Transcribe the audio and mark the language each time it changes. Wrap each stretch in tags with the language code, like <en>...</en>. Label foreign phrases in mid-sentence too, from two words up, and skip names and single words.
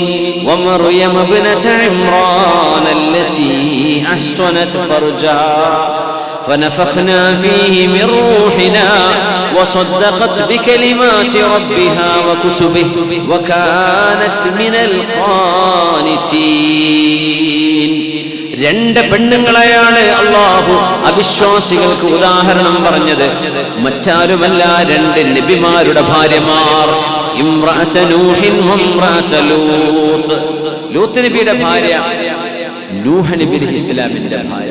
<ar>ومريم ابنة عمران التي أحصنت فرجها فنفخنا فيه من روحنا وصدقت بكلمات ربها وكتبه وكانت من القانتين.</ar> <ml>രണ്ട് പെണ്ണുങ്ങളെയാണ് അല്ലാഹു അവിശ്വാസികൾക്ക് ഉദാഹരണം പറഞ്ഞത്. മറ്റാരുമല്ല, രണ്ട് നബിമാരുടെ ഭാര്യമാർ.</ml> <ar>امرأة نوح وامرأة لوط.</ar> <ml>ലൂത്ത് നബിയുടെ ഭാര്യ നൂഹ് നബി അലൈഹിസ്സലാമിന്റെ ഭാര്യ.</ml>